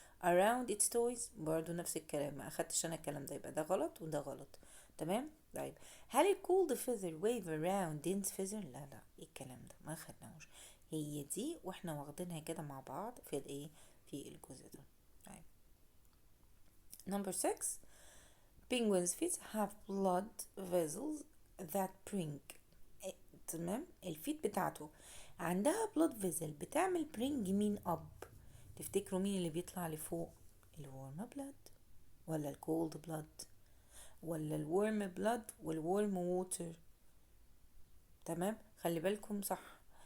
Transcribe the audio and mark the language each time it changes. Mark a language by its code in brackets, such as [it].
[en] around its toys [ar] برضو نفس الكلام، ما اخدتش انا الكلام ده، يبقى ده غلط وده غلط. تمام. طيب هل الكولد فيزر ويف around dense فيزر؟ لا ايه الكلام ده، ما خدناهوش. هي دي واحنا واخدينها كده مع بعض في الايه، في الجزء ده. طيب number 6. [en] Penguins feet have blood vessels that bring. [ar] تمام، الفيت بتاعته عندها blood vessel بتعمل bring مين up؟ تفتكروا مين اللي بيطلع لفوق؟ الورم بلاد، ولا الكولد بلاد، ولا الورم بلاد والورم ووتر؟ تمام، خلي بالكم صح.